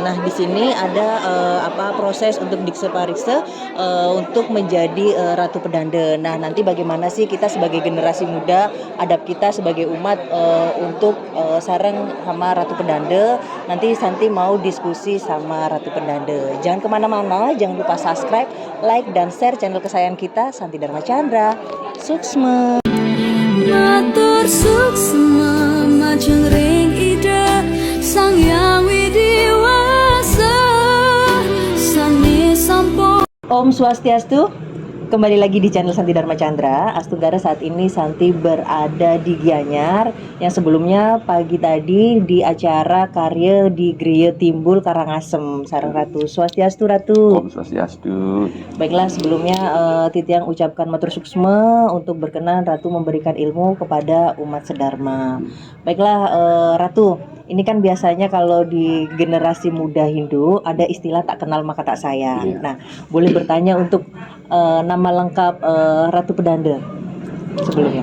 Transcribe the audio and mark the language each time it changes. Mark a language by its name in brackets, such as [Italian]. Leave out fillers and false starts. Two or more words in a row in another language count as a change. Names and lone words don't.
[Indonesian] Nah, di sini ada proses untuk dikse parikse untuk menjadi Ratu Pedanda. Nah, nanti bagaimana sih kita sebagai generasi muda, adab kita sebagai umat untuk sareng sama Ratu Pedanda. Nanti Santi mau diskusi sama Ratu Pedanda. Jangan kemana-mana, jangan lupa subscribe, like, dan share channel kesayangan kita, Santi Dharma Chandra. [Balinese] Suksma Matur suksma majeng ring ida Sang Hyang Widiwasa sami sampo. Om Swastiastu. [Indonesian] Kembali lagi di channel Santi Dharma Chandra. Astuggara, saat ini Santi berada di Gianyar, yang sebelumnya pagi tadi di acara karya di Griya Timbul Karangasem sareng Ratu. [Balinese] Swastiastu Ratu. Om Swastiastu. [Indonesian] Baiklah, sebelumnya Titiang ucapkan [Balinese] matur suksma [Indonesian] untuk berkenan Ratu memberikan ilmu kepada umat sedharma. Baiklah Ratu, ini kan biasanya kalau di generasi muda Hindu ada istilah tak kenal maka tak sayang. Iya. Nah, boleh bertanya untuk nama lengkap Ratu Pedanda sebelumnya.